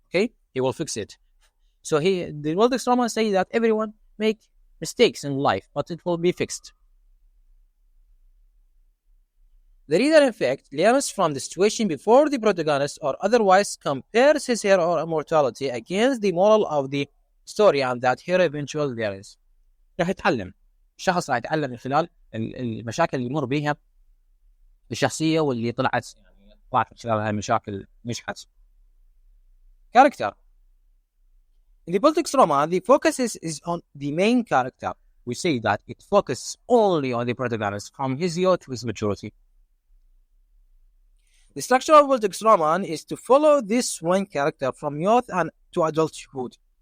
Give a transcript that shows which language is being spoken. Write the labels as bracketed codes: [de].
[en] Okay, he will fix it. So the Bildungsroman say that everyone make mistakes in life, but it will be fixed. The reader, in fact, learns from the situation before the protagonist or otherwise compares his hero or immortality against the moral of the story and that hero eventually there is. [ar] راح يتعلم الشخص راح يتعلم من خلال المشاكل اللي يمر بيها الشخصية واللي طلعت من خلال هاي المشاكل نجحت. [en] Character. In the Bildungsroman, the focus is on the main character. We say that it focuses only on the protagonist from his youth to his maturity. The structure of Bildungsroman is to follow this one character from youth and to adulthood.